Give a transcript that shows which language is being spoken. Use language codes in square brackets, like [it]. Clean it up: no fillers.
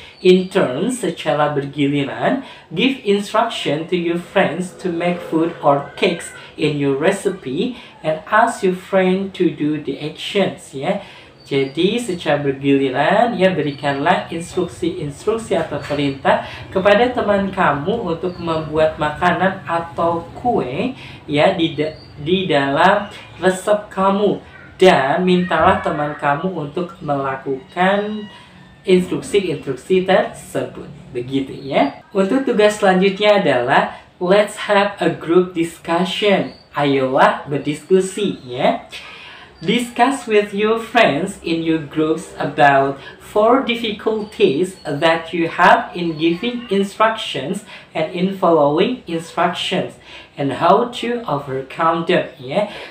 [en] In turn, [id] secara bergiliran, [en] give instruction to your friends to make food or cakes in your recipe and ask your friend to do the actions ya. [id] Jadi secara bergiliran ya, berikanlah instruksi-instruksi atau perintah kepada teman kamu untuk membuat makanan atau kue ya di dalam resep kamu, dan mintalah teman kamu untuk melakukan instruksi-instruksi tersebut begitu ya. Untuk tugas selanjutnya adalah [en] let's have a group discussion. [id] Ayolah berdiskusi ya. [en] Discuss with your friends in your groups about 4 difficulties that you have in giving instructions and in following instructions and how to overcome them, ya.